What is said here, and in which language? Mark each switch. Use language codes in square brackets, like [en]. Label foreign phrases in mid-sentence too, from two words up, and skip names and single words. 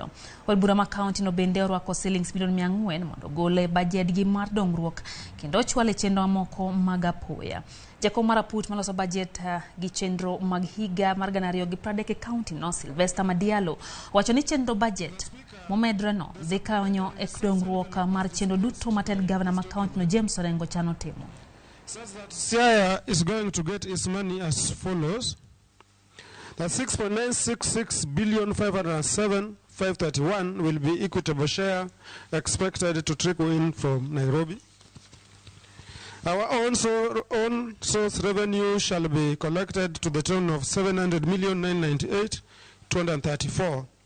[luo] Od bura ma county no bende orwako shillings milion 400 mondo gole bajet gi mar dongruok kendo chwale chenro moko mag apoya. Jakom mar aput maloso bajet gi chenro mag higa mar ganario gi pradek e county no Sylvester Madialo wacho ni chenro bajet momedre no zikanyo e dongruok mar chenro duto maten governor ma county no James Orengo chano timo. [en] Says that Siaya is going to get its money as follows: that 6.966 billion 507,531 will be equitable share expected to trickle in from Nairobi. Our own source revenue shall be collected to the tune of 700,998,234.